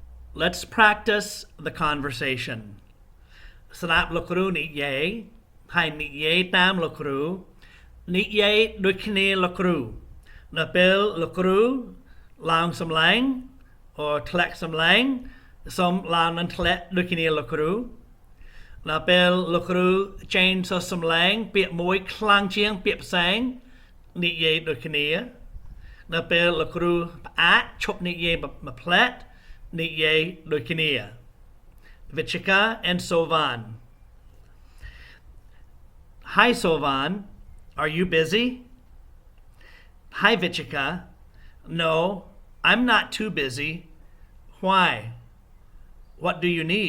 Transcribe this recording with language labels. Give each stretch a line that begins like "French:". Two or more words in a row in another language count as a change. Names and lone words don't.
English: Let's practice the conversation
Khmer: ស្ដាប់លោកគ្រូនិយាយហើយនិយាយតាមលោកគ្រូនិយាយដូចគ្នា លោកគ្រូនៅពេលលោកគ្រូឡើងសំឡេង or ធ្លាក់សំឡេងសូមឡើងនិងធ្លាក់ដូចគ្នាលោកគ្រូនៅពេលលោកគ្រូចេញសរសំឡេងពាក្យមួយខ្លាំងជាងពាក្យផ្សេងនិយាយដូចគ្នានៅពេលលោកគ្រូផ្អាកឈប់និយាយមួយផ្លែតនិយាយដូចគ្នា Vichika and Sovan.
English: Hi Sovan, are you busy? Hi Vichika. No, I'm not too busy. Why? What do you need?